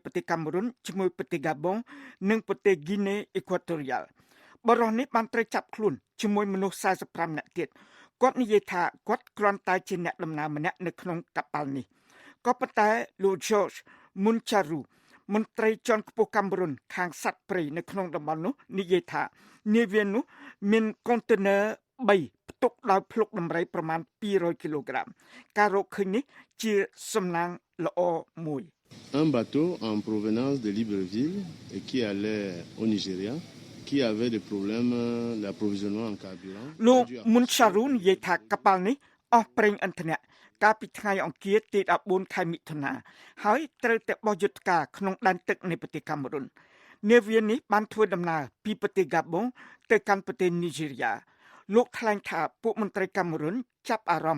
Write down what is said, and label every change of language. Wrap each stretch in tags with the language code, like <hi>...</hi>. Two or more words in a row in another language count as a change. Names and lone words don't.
<km>ប្រទេសកាមេរុនជាមួយប្រទេសហ្គាប៊ុងនិងប្រទេសហ្គីណេអ៊ីក្វាតូរីយ៉ាល់បរិះនេះបានត្រូវចាប់ខ្លួនជាមួយមនុស្ស45នាក់ទៀតគាត់និយាយថាគាត់គ្រាន់តែជាអ្នកដំណើរម្នាក់នៅក្នុងកប៉ាល់នេះក៏ប៉ុន្តែលោក George Muncharu មន្ត្រីជាន់ខ្ពស់កាមេរុនខាងសត្វព្រៃនៅក្នុងតំបន់នោះនិយាយថានាវានោះមានកុងតឺន័រ3ផ្ទុកដោយភ្លុកដំរីប្រមាណ200គីឡូក្រាមការរកឃើញនេះជាសំណាងល្អមួយ</km> <fr>Un bateau en provenance de Libreville et qui allait au Nigeria qui avait des problèmes d'approvisionnement en carburant</fr> <km>លោក Muncharu និយាយថាកប៉ាល់នេះអស់ប្រេងឥន្ធនៈកាលពីថ្ងៃអង្គារទី14ខែមិថុនាហើយត្រូវតែបោះយុទ្ធការក្នុងដែនទឹកនៃប្រទេសកាមេរុននាវានេះបានធ្វើដំណើរពីប្រទេសហ្គាប៊ុងទៅកាន់ប្រទេសនីហ្សេរីយ៉ាលោកថ្លែងថាពួកមន្ត្រីកាមេរុនចាប់អារម្មណ៍</km>